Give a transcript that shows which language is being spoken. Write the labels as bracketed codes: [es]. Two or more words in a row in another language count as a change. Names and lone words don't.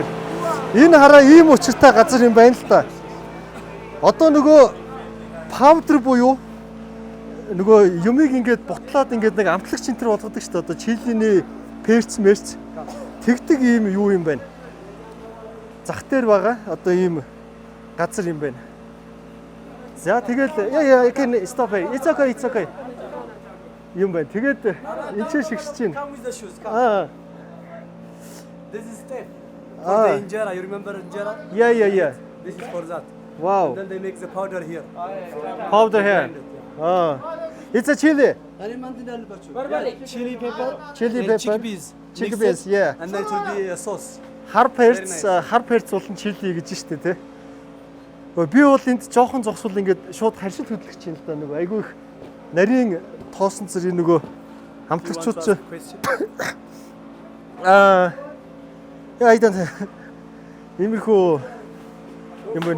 [mn] Энэ хараа ийм учиртай газар юм байна л да. Одоо нөгөө паудер буюу нөгөө юмыг ингээд бутлаад ингээд нэг амтлагч центр болгодог шүү дээ. Одоо чилийн перц мерц тэгдэг ийм юу юм байна. Зах дээр байгаа одоо ийм газар юм байна. За тэгэл яа [en] can stop here. It's okay. [mn] Юм байна. Тэгээд энэ ч шигшиж байна. [en] Come with the shoes. Come. This is step. For the injera, you remember injera? Yeah. This is for that. Wow. Then they make the powder here. Powder here. It's a chili. Chili pepper. Chili and pepper. Chickpeas. Chickpeas, Mix it, yeah. And then it will be a sauce. [mn] Хар перц болон чили гэж штэ тий. Би бол энд жоохон зогсвол ингээд шууд харшил хөдлөх чинь л да нөгөө айгүй их нарийн тоосон зэрэг нөгөө хамтлагчууд ч иймэрхүү юм байна.